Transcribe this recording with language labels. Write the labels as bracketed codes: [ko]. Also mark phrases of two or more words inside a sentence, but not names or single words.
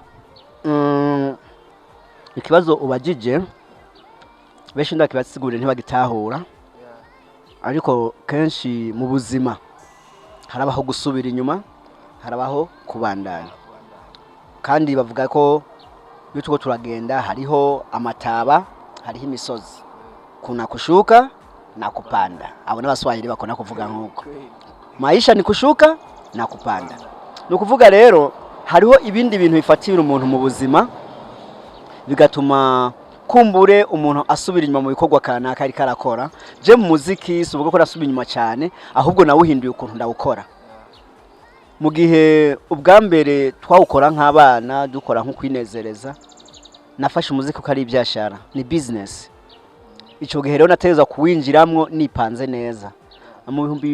[rn] Ikibazo ubajije benshi ndakibasigurira ntibagitahura ariko kenshi mu buzima harabaho gusubira inyuma harabaho kubandanya kandi bavuga ko iyo tuko turagenda hariho amataba hariho imisozi [sw] kuna kushuka na kupanda [rn] abo n'abaswahili bakona kuvuga nkuko [sw] maisha ni kushuka na kupanda [rn] no kuvuga rero hariho ibindi bintu bifatira umuntu mu buzima bigatuma kumbure umuntu asubira inyuma mu bikorwa kanaka ari karakora je mu muziki suvuga ko rasubira inyuma cyane ahubwo nawe uhinduye ukuntu ndawukora mu gihe ubwambere twawukora nk'abana dukora nko kwinezereza nafashe umuziki ko ari ibyashara ni business ico gihe rero nateza kuwinjiramwo nipanze neza mu